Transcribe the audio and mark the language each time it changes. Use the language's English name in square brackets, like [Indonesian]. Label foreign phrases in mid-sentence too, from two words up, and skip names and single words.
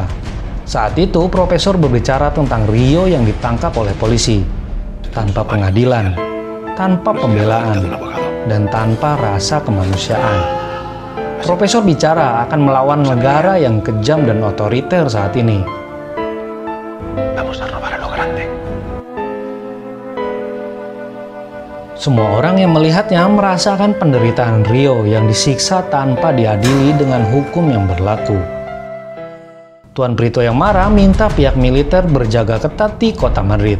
[Indonesian] Saat itu, Profesor berbicara tentang Rio yang ditangkap oleh polisi, tanpa pengadilan, tanpa pembelaan, dan tanpa rasa kemanusiaan. Profesor bicara akan melawan negara yang kejam dan otoriter saat ini. [Spanish] Vamos a robar a lo grande. [Indonesian] Semua orang yang melihatnya merasakan penderitaan Rio yang disiksa tanpa diadili dengan hukum yang berlaku. Tuan Prito yang marah minta pihak militer berjaga ketat di kota Madrid.